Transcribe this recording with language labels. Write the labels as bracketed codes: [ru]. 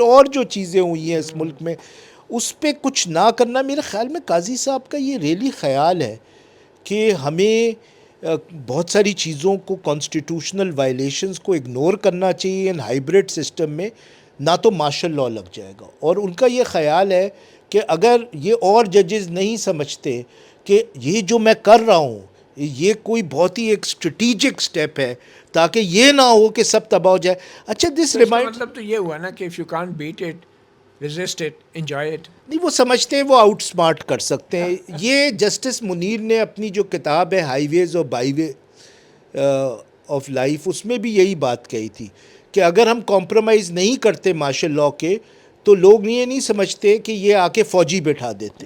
[ur] اور جو چیزیں ہوئی ہیں اس ملک میں اس پہ کچھ نہ کرنا, میرے خیال میں قاضی صاحب کا یہ ریئلی خیال ہے کہ ہمیں بہت ساری چیزوں کو کانسٹیٹیوشنل وائلیشنز کو اگنور کرنا چاہیے ان ہائیبرڈ سسٹم میں, نہ تو مارشل لاء لگ جائے گا. اور ان کا یہ خیال ہے کہ اگر یہ اور ججز نہیں سمجھتے کہ یہ جو میں کر رہا ہوں یہ کوئی بہت ہی ایک اسٹریٹیجک سٹیپ ہے تاکہ یہ نہ ہو کہ سب تباہ ہو جائے. اچھا [en] this remind [ur] مطلب تو یہ ہوا نا کہ [en] if you can't beat it, resist it, enjoy it. [ur] نہیں, وہ سمجھتے ہیں وہ آؤٹ سمارٹ کر سکتے ہیں. یہ جسٹس منیر نے اپنی جو کتاب ہے ہائی ویز اور بائی وے آف لائف, اس میں بھی یہی بات کہی تھی کہ اگر ہم کمپرومائز نہیں کرتے مارشل لاء کے تو لوگ یہ نہیں سمجھتے کہ یہ آ کے فوجی بٹھا دیتے.